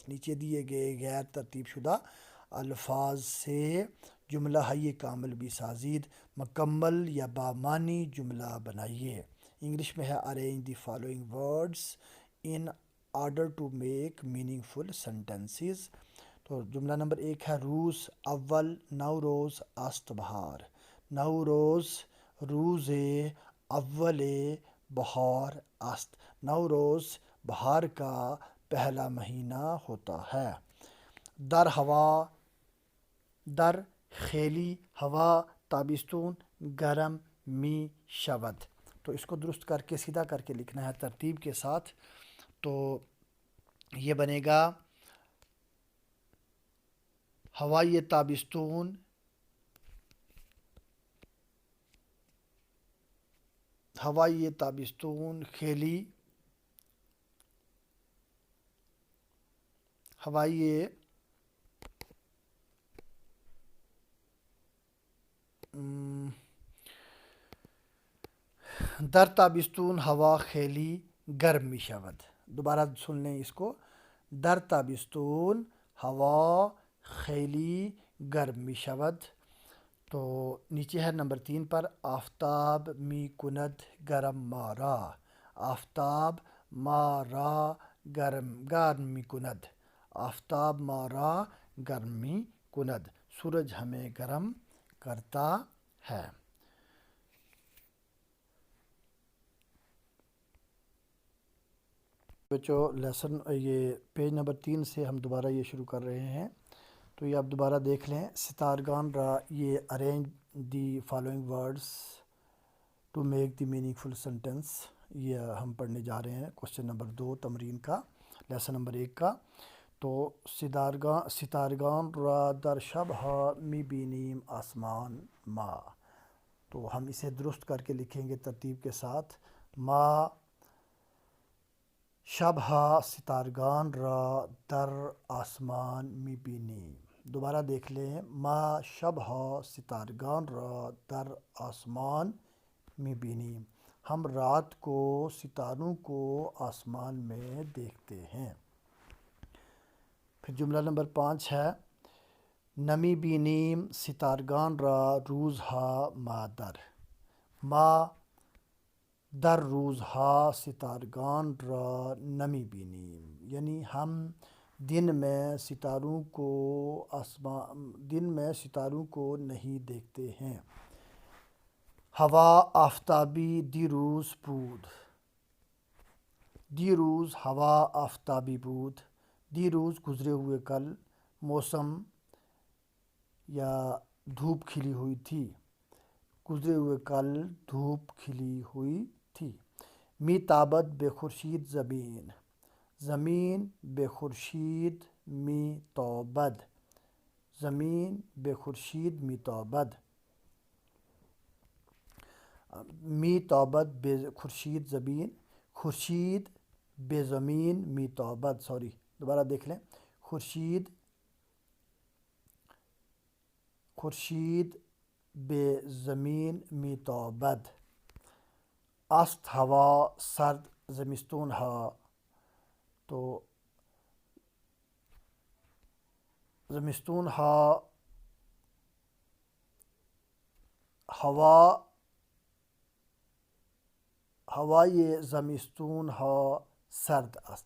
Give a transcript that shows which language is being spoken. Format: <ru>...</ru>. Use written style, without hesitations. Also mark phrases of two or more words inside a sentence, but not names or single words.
<ur>نیچے دیے گئے غیر ترتیب شدہ الفاظ سے</ur> <fa>جملہ ہائی کامل بسازید</fa> <ur>مکمل یا بامانی جملہ بنائیے. انگلش میں ہے</ur> <en>arrange the following words in order to make meaningful sentences.</en> <ur>تو جملہ نمبر 1 ہے</ur> <fa>روز اول نوروز است بہار. نوروز روز اول بہار است.</fa> <ur>نوروز بہار کا پہلا مہینہ ہوتا ہے.</ur> <fa>در ہوا در خیلی ہوا تابستون گرم می شود.</fa> <ur>تو اس کو درست کر کے سیدھا کر کے لکھنا ہے ترتیب کے ساتھ. تو یہ بنے گا</ur> <fa>ہوائی تابستون ہوائی تابستون خیلی ہوائی در تابستون ہوا خیلی گرم می شود.</fa> <ur>دوبارہ سن لیں اس کو.</ur> <fa>در تابستون ہوا خیلی گرم می شود.</fa> <ur>تو نیچے ہے نمبر 3 پر</ur> <fa>آفتاب می کند گرم مارا. آفتاب مارا گرم می کند. آفتاب مارا گرم می کند.</fa> <ur>سورج ہمیں گرم کرتا ہے. بچوں لیسن یہ</ur> <en>page number</en> <ur>3 سے ہم دوبارہ یہ شروع کر رہے ہیں. تو یہ آپ دوبارہ دیکھ لیں.</ur> <fa>ستارگان را</fa> <en>یہ arrange the following words to make the meaningful sentence.</en> <ur>یہ ہم پڑھنے جا رہے ہیں</ur> <en>question number</en> <ur>2 تمرین کا</ur> <en>lesson number</en> <ur>1 کا.</ur> <fa>تو ستارگان را در شب ہا می بینیم آسمان ما.</fa> <ur>تو ہم اسے درست کر کے لکھیں گے ترتیب کے ساتھ.</ur> <fa>ما شب ہا ستارگان را در آسمان می بینیم.</fa> <ur>دوبارہ دیکھ لیں.</ur> <fa>ما شب ہا ستارگان را در آسمان می بینیم.</fa> <ur>ہم رات کو ستاروں کو آسمان میں دیکھتے ہیں. پھر جملہ نمبر 5 ہے</ur> <fa>نمی بینیم ستارگان را روز ہا ما در. ما در روز ہا ستارگان را نمی بینیم.</fa> <ur>یعنی ہم دن میں ستاروں کو نہیں دیکھتے ہیں.</ur> <fa>ہوا آفتابی دیروز بود. دیروز ہوا آفتابی بود.</fa> <ur>دیروز گزرے ہوئے کل موسم یا دھوپ کھلی ہوئی تھی. گزرے ہوئے کل دھوپ کھلی ہوئی تھی.</ur> <fa>می تابد بے خورشید زمین. زمین بے خورشید می تابد. زمین بے خورشید می تابد. می تابد بے خورشید زمین. خورشید بے زمین می تابد.</fa> <ur>دوبارہ دیکھ لیں.</ur> <fa>خورشید بے زمین می تابد. است ہوا سرد زمستون ہا. تو زمستون ہا هوای زمستون ها سرد است.</fa>